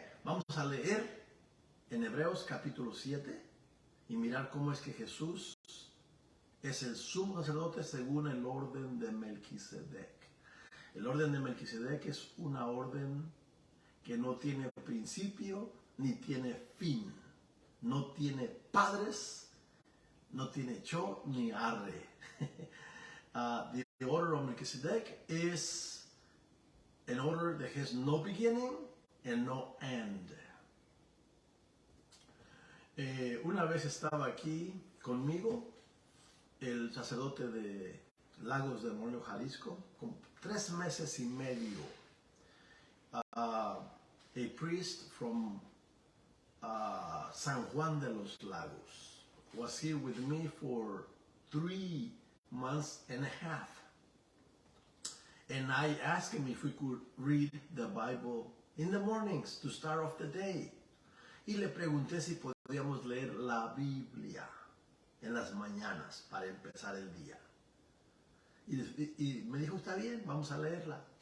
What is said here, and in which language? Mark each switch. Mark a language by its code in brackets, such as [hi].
[es] Vamos a leer en Hebreos capítulo 7 y mirar cómo es que Jesús es el sumo sacerdote según el orden de Melquisedec. El orden de Melquisedec es una orden que no tiene principio ni tiene fin. No tiene padres, no tiene cho ni arre. [en] The order of Melchizedek is an order that has no beginning and no end. [es] Una vez estaba aquí conmigo el sacerdote de Lagos de Moreno, Jalisco, con 3 meses y medio. [en] A priest from San Juan de los Lagos was here with me for 3 months and a half. And I asked him if we could read the Bible in the mornings to start off the day. [es] Y le pregunté si podíamos leer la Biblia en las mañanas para empezar el día. Y me dijo, está bien, vamos a leerla.